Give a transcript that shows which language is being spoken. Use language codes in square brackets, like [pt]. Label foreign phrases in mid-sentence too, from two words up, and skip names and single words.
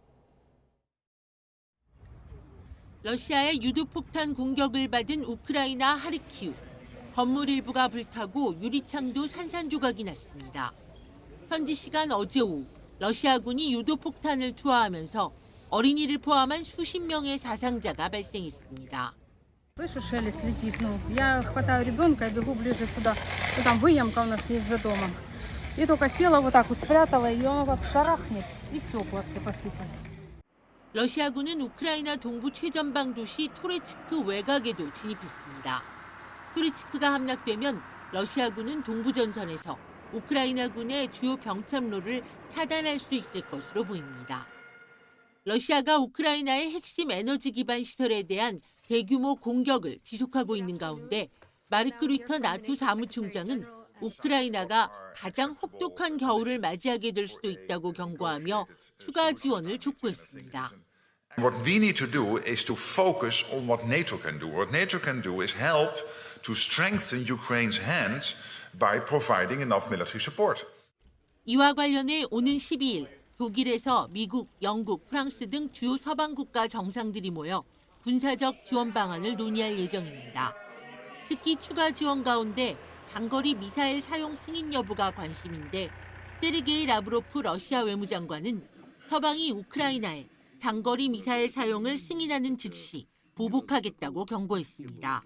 [ko] 러시아의 유도폭탄 공격을 받은 우크라이나 하르키우. 건물 일부가 불타고 유리창도 산산조각이 났습니다. 현지 시간 어제 오후 러시아군이 유도폭탄을 투하하면서 어린이를 포함한 수십 명의 사상자가 발생했습니다. [ru] Слышу, шелест летит. Я хватаю ребенка и бегу ближе туда. Там выемка у нас есть за домом. И только села вот так вот спрятала, и оно как шарахнет, и стекла все посыпали. [ko] 러시아군은 우크라이나 동부 최전방 도시 토레츠크 외곽에도 진입했습니다. 토레츠크가 함락되면 러시아군은 동부 전선에서 우크라이나군의 주요 병참로를 차단할 수 있을 것으로 보입니다. 러시아가 우크라이나의 핵심 에너지 기반 시설에 대한 대규모 공격을 지속하고 있는 가운데 마르크 류터 나토 사무총장은 우크라이나가 가장 혹독한 겨울을 맞이하게 될 수도 있다고 경고하며 추가 지원을 촉구했습니다. [en] What we need to do is to focus on what NATO can do. What NATO can do is help to strengthen Ukraine's hand by providing enough military support. [ko] 이와 관련해 오는 12일 독일에서 미국, 영국, 프랑스 등 주요 서방 국가 정상들이 모여 군사적 지원 방안을 논의할 예정입니다. 특히 추가 지원 가운데 장거리 미사일 사용 승인 여부가 관심인데 세르게이 라브로프 러시아 외무장관은 서방이 우크라이나에 장거리 미사일 사용을 승인하는 즉시 보복하겠다고 경고했습니다.